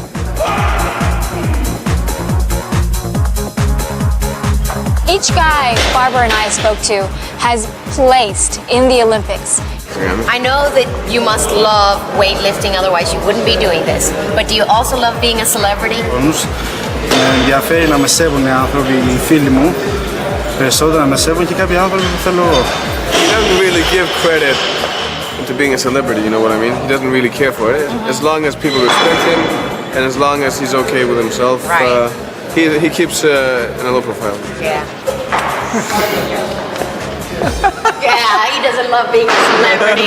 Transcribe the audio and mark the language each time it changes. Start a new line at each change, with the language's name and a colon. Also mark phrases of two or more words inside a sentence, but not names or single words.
English: Each guy Barbara and I spoke to has placed in the Olympics. I know that you must love weightlifting, otherwise you wouldn't be doing this. But do you also love being a celebrity?
Greek: Με ενδιαφέρει να με σέβουν οι άνθρωποι, οι φίλοι μου, περισσότερο να με σέβουν και κάποιοι άνθρωποι που θέλω.
English: He doesn't really give credit to being a celebrity, you know what I mean? He doesn't really care for it. As long as people respect him, and as long as he's okay with himself, right. He keeps in a low profile. Yeah. Yeah, he doesn't love being a celebrity.